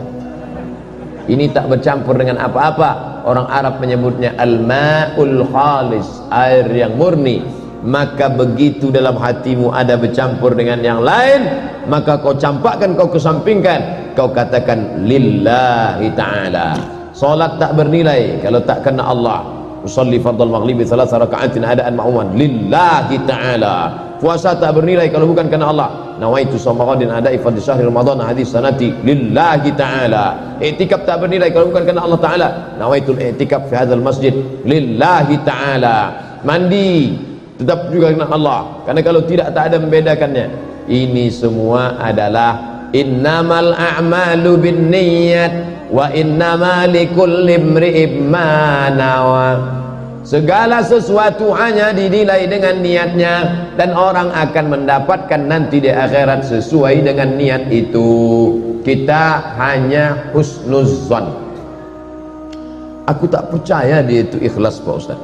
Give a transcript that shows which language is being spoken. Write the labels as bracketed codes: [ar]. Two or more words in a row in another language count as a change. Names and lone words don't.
[id] Ini tak bercampur dengan apa-apa. Orang Arab menyebutnya [ar] الماء الخالص, [id] air yang murni. Maka begitu dalam hatimu ada bercampur dengan yang lain, maka kau campakkan, kau kesampingkan, kau katakan [ar] لله تعالى. [id] Salat tak bernilai kalau tak kena Allah. [ar] أصلي فرض المغرب 3 ركعات أداء مأموما لله تعالى. [id] Puasa tak bernilai kalau bukan kena Allah. [ar] نويت صوم غد أداء فرض شهر رمضان هذه السنة لله تعالى. [id] I'tikaf tak bernilai kalau bukan kena [ar] الله تعالى. نويت الاعتكاف في هذا المسجد لله تعالى. [id] Mandi tetap juga kena Allah, karena kalau tidak tak ada membedakannya. Ini semua adalah [ar] إنما الأعمال بالنيات وإنما لكل امرئ ما نوى. [id] Segala sesuatu hanya dinilai dengan niatnya, dan orang akan mendapatkan nanti di akhirat sesuai dengan niat itu. Kita hanya husnuzan. Aku tak percaya dia itu ikhlas, Pak Ustaz.